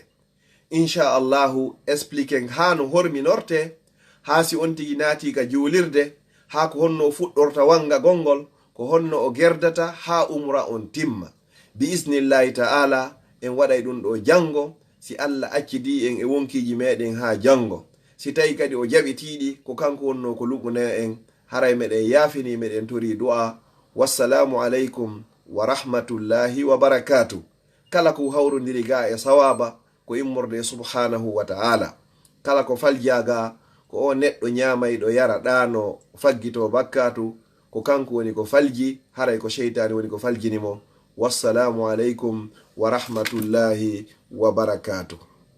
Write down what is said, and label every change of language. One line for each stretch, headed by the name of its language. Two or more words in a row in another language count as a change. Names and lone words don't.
Fula: inchallahu expliquen ha no horminorte, ha si on tigi naati ka juulirde, ha ko honno fuɗɗorta wanga gongol, ko honno o gerdata ha umra on timma.
Arabic: بإذن الله تعالى
Fula: en waɗay ɗum ɗo jango, si allah accidi en e wonkiji meɗen ha jango. si tawi kadi o jaɓitiɗi, ko kanko wonno ko luɓuna en, haray meɗen yaafini, meɗen tori du'a.
Arabic: والسلام عليكم ورحمة الله وبركاته.
Fula: kala ko hawrodiri ga e sawaba ko immorde
Arabic: سبحانه وتعالى.
Fula: kala ko faljaga ko o neɗɗo ñamayɗo yara ɗano faggito bakkatu, ko kanko woni ko falji, haray ko sheytani woni ko faljinimo.
Arabic: والسلام عليكم ورحمة الله وبركاته.